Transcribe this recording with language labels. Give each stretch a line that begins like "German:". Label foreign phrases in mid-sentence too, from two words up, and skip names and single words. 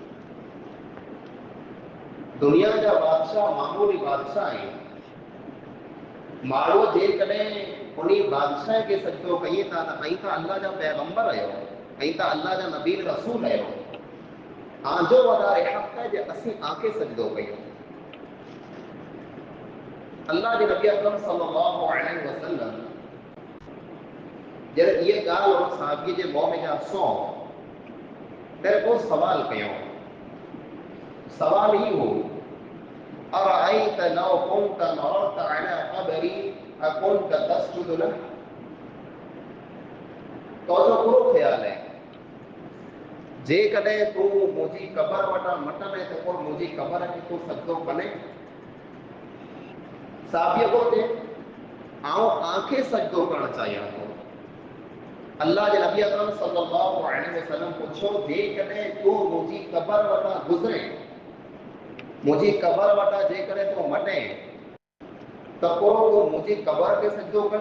Sindhi: दुनिया जा बादशाह मामूली बादशाह आहिनि, माण्हू जेकॾहिं उन बादशाह खे सजदो कई था त ऐं त अल्लाह जा पैगंबर आहियो, ऐं त अल्लाह जा नबी रसूल आहियो, तव्हांजो वधारे हक़ है जे असीं तव्हांखे सजदो कयूं। अल्लाह जे नबी अकरम
Arabic: صلى الله عليه وسلم
Sindhi: जॾहिं इहे ॻाल्हि उन साहिबीअ जे मुंहं में जा सौ त को सवाल कयो।
Arabic: सवाल ही हो أرأيت لو كنت مررت على قبري أكنت تسجد له.
Sindhi: तो जो पूरो ख्याल है जेकॾहिं तूं मुंहिंजी क़बर वटां मटंदे त पोइ मुंहिंजी क़बर खे तूं सजदो कने। साहिबीअ को चए आउं तव्हांखे सजदो करणु चाहियां थो। अल्लाह जे नबी अकरम
Arabic: صلى الله عليه وسلم
Sindhi: पुछो जेकॾहिं तूं मुंहिंजी क़बर वटां गुज़रे, मुंहिंजी क़बर वटां जेकॾहिं तूं मटे त पोइ तूं मुंहिंजी क़बर खे सजदो कने।